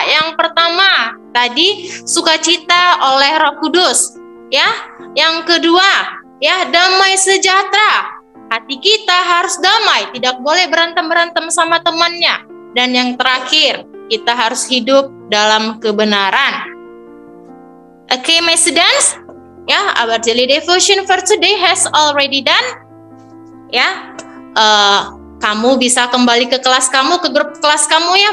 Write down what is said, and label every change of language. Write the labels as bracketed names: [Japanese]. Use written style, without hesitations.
[Indonesian] Yang pertama, tadi sukacita oleh Roh Kudus ya. Yang kedua, ya damai sejahtera. Hati kita harus damai, tidak boleh berantem-berantem sama temannya. Dan yang terakhir, kita harus hidup dalam kebenaran. [English] Okay, my students, ya, our daily devotion for today has already done. [Indonesian] Ya, kamu bisa kembali ke kelas kamu, ke grup kelas kamu ya.